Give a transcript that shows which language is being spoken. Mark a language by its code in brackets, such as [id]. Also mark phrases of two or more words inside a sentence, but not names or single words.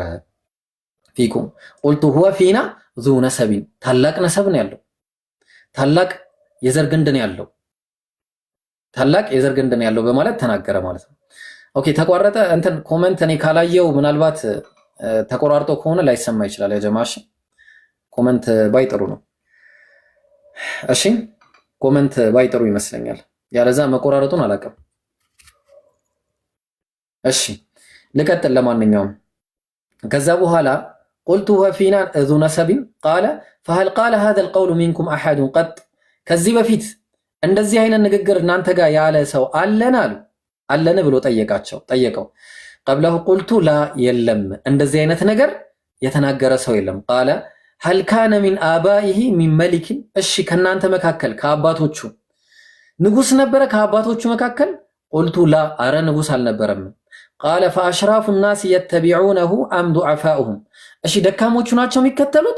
[ar] فيكم قلت هو فينا ذو نسب፣ [am] ታላቅ ነሰብ ነው ያለው፣ ታላቅ የዘር ግንድ ነው ያለው፣ ታላቅ የዘር ግንድ ነው ያለው በማለት ተናገረ ማለት ነው። ኦኬ ተቋረጠ። እንትን ኮሜንት እኔ ካላየው ምናልባት ተቆራርጦ ከሆነ ላይሰማ ይችላል። ያ ጀማሽ ኮሜንት ባይጥሩ ነው። እሺ ኮሜንት ባይጥሩ ይመስለኛል፣ ያለዛ መቆራረጡን አላውቅም። እሺ ልቀጥል። ለማንኛውም ከዛ በኋላ [ar] قلت وفينا ذو نسب قال فهل قال هذا القول منكم احد قط، [am] ከዚህ በፊት እንደዚህ አይነት ንግግር እናንተ ጋር ያለ ሰው አለን ብሎ ጠየቀው። [ar] قبله قلت لا [am] የለም፣ እንደዚህ አይነት ነገር የተናገረ ሰው የለም። [ar] قال هل كان من آبائه من ملك፣ [am] እሺ ከእናንተ መካከል ከአባቶቹ ንጉስ ነበረ ከአባቶቹ መካከል? [ar] قلت لا፣ [am] አረ ንጉስ አልነበረም። [ar] قال فأشراف الناس يتبعونه أم ضعفاؤهم፣ [am] እሺ ደካሞቹ ናቸው የሚከተሉት?